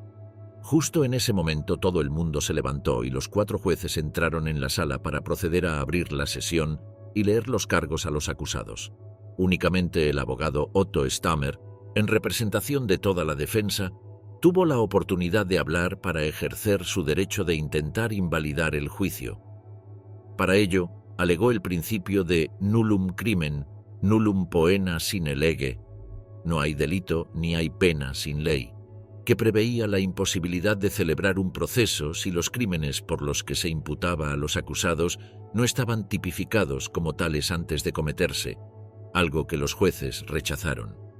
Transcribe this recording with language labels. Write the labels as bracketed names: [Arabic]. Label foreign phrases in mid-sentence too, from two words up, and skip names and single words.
[Spanish] Justo en ese momento todo el mundo se levantó y los 4 jueces entraron en la sala para proceder a abrir la sesión y leer los cargos a los acusados. Únicamente el abogado Otto Stammer, en representación de toda la defensa, tuvo la oportunidad de hablar para ejercer su derecho de intentar invalidar el juicio. Para ello, alegó el principio de [Latin] nullum crimen, nullum poena sine lege, [Spanish] no hay delito ni hay pena sin ley, que preveía la imposibilidad de celebrar un proceso si los crímenes por los que se imputaba a los acusados no estaban tipificados como tales antes de cometerse, algo que los jueces rechazaron.